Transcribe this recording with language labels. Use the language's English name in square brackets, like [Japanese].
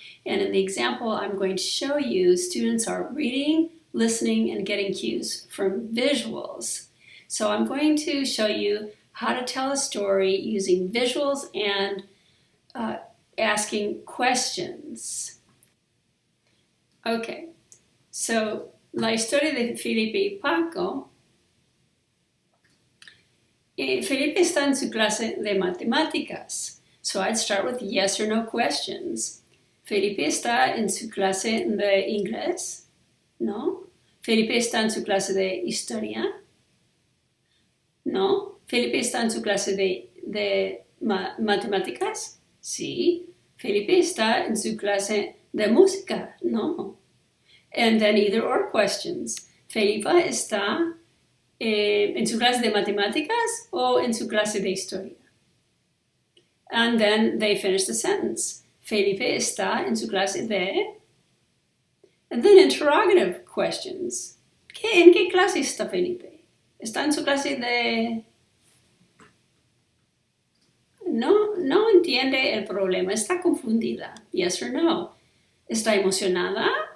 [English] And in the example I'm going to show you, students are reading, listening, and getting cues from visuals. So I'm going to show you how to tell a story using visuals and asking questions. Okay, so [Spanish] la historia de Felipe y Paco. Felipe está en su clase de matemáticas. [English] So I'd start with yes or no questions. [Spanish] Felipe está en su clase de inglés? No. Felipe está en su clase de historia? No. Felipe está en su clase de matemáticas? Sí. Felipe está en su clase de música? No. [English] And then either or questions. [Spanish] Felipe está en su clase de matemáticas o en su clase de historia. [English] And then they finish the sentence. [Spanish] Felipe está en su clase de... [English] And then interrogative questions. [Spanish] ¿En qué clase está Felipe? ¿Está en su clase de...? No entiende el problema. Está confundida. [English] Yes or no. [Spanish] ¿Está emocionada?